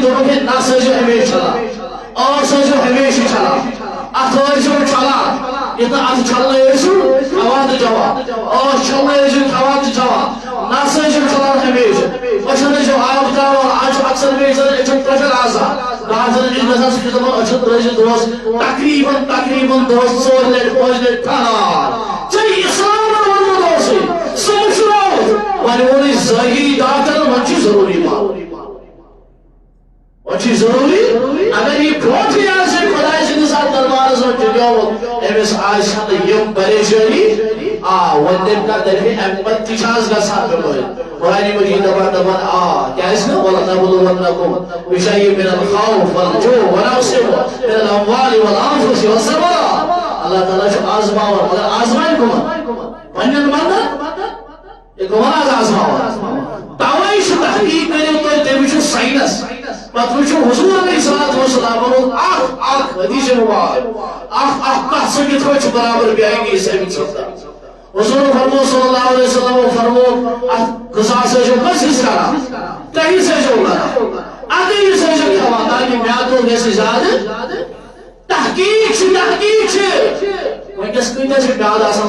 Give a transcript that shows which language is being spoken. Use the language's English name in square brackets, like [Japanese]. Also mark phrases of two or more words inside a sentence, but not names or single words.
[Kashmiri] دوٚپُکھ ہے نس ٲسِو ہمیشہِ چھلان ٲس ٲسِو ہمیشہِ چھلان اتھ ٲسِو چھلان ییٚتہِ نہٕ اتھٕ چھلنٕے ٲسِو کھٮ۪وان تہٕ چٮ۪وان ٲس چھلنٕے ٲسِو کھٮ۪وان تہٕ چٮ۪وان نس ٲسِو چھلان ہمیشہِ أچھن ٲسِو آب تراوان آز چھُ اکثر بیشتر أچھن پریشر آسان راتن چھُ گژھان سُہ چھُ دپان أچھن ترٲیزِ دۄہس تقریٖبن دۄہس 4 لٹہِ 5 لٹہِ پھران ژےٚ اسلامن ووٚنمُت اوسُے سُہ مٔشرٲوُتھ وۄنۍ ووٚنُے ظٲہری ڈاکٹرن وۄنۍ چھُ ضروٗری مانُن وچی ضروری اگر یہ بروٹھی آسے خدای سٕنٛدِس اتھ دربارس منٛز ٹِکیومُت أمِس آسہِ نہٕ یِم پریشٲنی وۄنۍ تٔمۍ کر دپہِ امہِ پتہٕ تہِ چھِ آز گژھان بٮ۪مٲرۍ قرآنِ مجیٖد دپان کیٛازِ نہٕ [Arabic] وَلَنَبْلُوَنَّكُمْ بِشَيْءٍ مِنَ الْخَوْفِ وَالْجُوعِ وَنَقْصٍ مِنَ الْأَمْوَالِ وَالْأَنفُسِ وَالثَّمَرَاتِ [Kashmiri] اللہ تعالیٰ چھُ آزماوان مگر آزمایہِ کٕمن پننٮ۪ن بنٛدن یہ کٕمن آز آزماوان توے چھُ تحقیق کٔرِو تُہۍ تُہۍ وٕچھِو ساینس پتہٕ وٕچھِو حضوٗر [Arabic] علیہ الصلوٰۃ والسلام [Kashmiri] اکھ حدیث مبارک اکھ کتھ سُہ کِتھ پٲٹھۍ چھُ برابر بیانگی ثٲبت سپدان حضور فرمو [Arabic] صلی اللہ علیہ وسلم [Kashmiri] فرمو اتھ غذا ٲسِو کٔژ حصہٕ کران 3 حصہٕ ٲسِو کران اَکٕے حصہٕ ٲسِو کھٮ۪وان تاکہِ میادٕ گژھِ زیادٕ تحقیق چھِ وٕنکٮ۪س کۭتیاہ چھِ میادٕ آسان